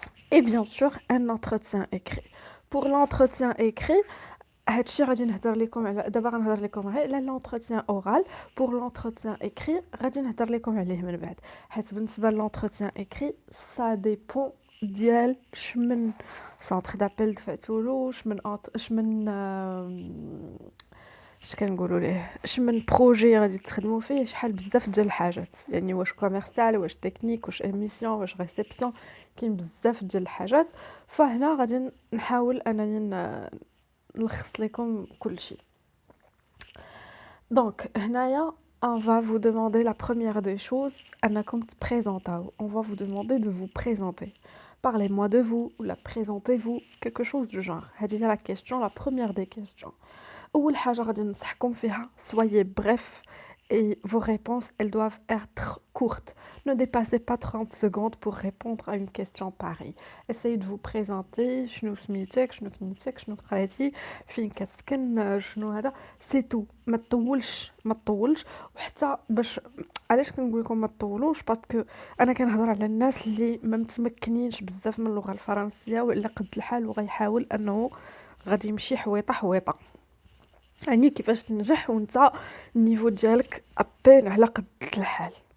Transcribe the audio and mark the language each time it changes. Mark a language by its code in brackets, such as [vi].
[fr] Et bien sûr, un entretien écrit. Pour l'entretien écrit, [ar] هادشي غادي نهضر لكم على دابا غنهضر لكم غير على [fr] l'entretien oral. Pour l'entretien écrit [ar] غادي نهضر لكم عليه من بعد، حيت بالنسبه l'entretien écrit [fr] ça dépend [ar] ديال شمن سونتر دابيل دفعتولو، شمن اش كنقولوا ليه، شمن بروجي غادي تخدموا فيه، شحال بزاف ديال الحاجات، يعني واش كوميرسيال واش تكنيك واش ايميسيون واش ريسبسيون، كاين بزاف ديال الحاجات. فهنا غادي نحاول انني نلخص لكم كل شيء. دونك هنايا [fr] on va vous demander la première des choses [ar] انكم تبريزونطاو. [fr] On va vous demander de vous présenter. Parlez-moi de vous ou la présentez-vous, quelque chose du genre. [ar] هذه هي [fr] la question, la première des questions. [ar] أول حاجة غادي ننصحكم فيها [fr] soyez bref et vos réponses elles doivent être courtes. Ne dépassez pas 30 secondes pour répondre à une question pareille. Essayez de vous présenter, [ar] شنو سميتك شنو كنيتك شنو قريتي فين كتسكن شنو هذا، سي تو. ما تطولش. وحتى باش علاش كنقول لكم ما تطولوش، باسكو انا كنهضر على الناس اللي ما متمكنينش بزاف من اللغه الفرنسيه ولا قد الحال وغيحاول انه غادي يمشي حويطه حويطه، يعني كيفاش تنجح وانت النيفو ديالك ابين على قد الحال.